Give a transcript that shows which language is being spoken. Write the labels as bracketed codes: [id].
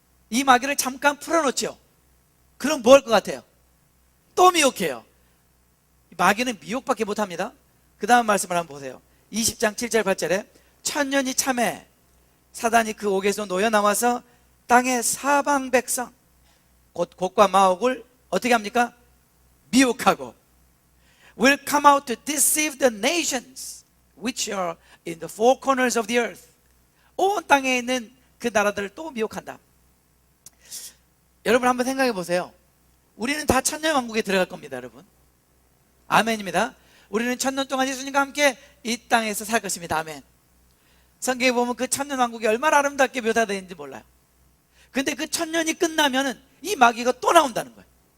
[ko] 이 마귀를 잠깐 풀어놓죠. 그럼 뭐 할 것 같아요? 또 미혹해요. 마귀는 미혹밖에 못합니다. 그 다음 말씀을 한번 보세요. 20장 7절 8절에 1000년이 참해 사단이 그 옥에서 놓여 나와서 땅의 사방 백성 곧 곡과 마옥을 어떻게 합니까? 미혹하고 [en] will come out to deceive the nations which are in the four corners of the earth. [ko] 온 땅에 있는 그 나라들을 또 미혹한다. 여러분 한번 생각해 보세요. 우리는 다 천년왕국에 들어갈 겁니다, 여러분. 아멘입니다. 우리는 1000년 동안 예수님과 함께 이 땅에서 살 것입니다. 아멘. 성경에 보면 그 천년왕국이 얼마나 아름답게 묘사되어 있는지 몰라요. 근데 그 1000년이 끝나면은 이 마귀가 또 나온다는 거예요.